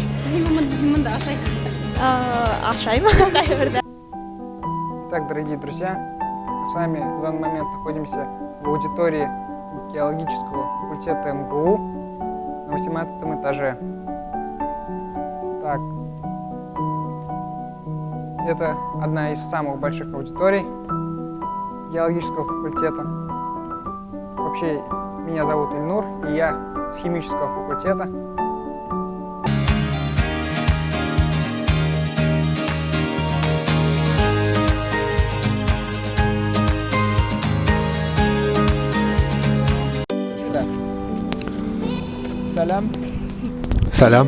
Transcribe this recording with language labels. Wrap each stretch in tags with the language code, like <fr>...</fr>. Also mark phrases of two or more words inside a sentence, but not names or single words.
<tt>Монда Ашайм.</tt> <ru>Итак, дорогие друзья, мы с вами в данный момент находимся в аудитории геологического факультета МГУ на 18 этаже. Так, это одна из самых больших аудиторий геологического факультета. Вообще, меня зовут Ильнур, и я с химического факультета.</ru> <tt>Сәлем. Сәлем.</tt>